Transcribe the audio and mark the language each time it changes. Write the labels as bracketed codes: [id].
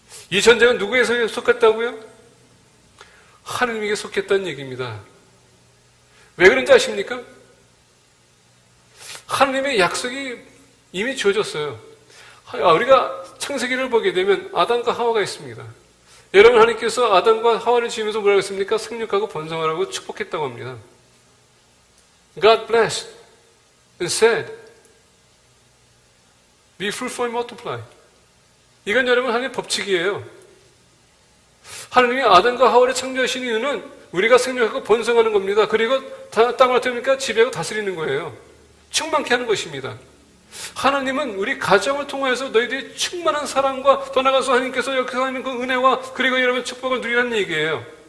[ko] 이 전쟁은 누구에게 속했다고요? 하나님에게 속했다는 얘기입니다. 왜 그런지 아십니까? 하나님의 약속이 이미 주어졌어요. 우리가 창세기를 보게 되면 아담과 하와가 있습니다. 여러분, 하나님께서 아담과 하와를 지으면서 뭐라고 했습니까? 생육하고 번성하라고 축복했다고 합니다. [en] God blessed and said, be fruitful and multiply. [ko] 이건 여러분 하나님의 법칙이에요. 하나님이 아담과 하와를 창조하신 이유는 우리가 생육하고 번성하는 겁니다. 그리고 땅을 어떻게 합니까? 지배하고 다스리는 거예요. 충만케 하는 것입니다. 하나님은 우리 가정을 통해서 너희들이 충만한 사랑과 더 나아가서 하나님께서 여기서 하는 그 은혜와 그리고 여러분 축복을 누리라는 얘기예요.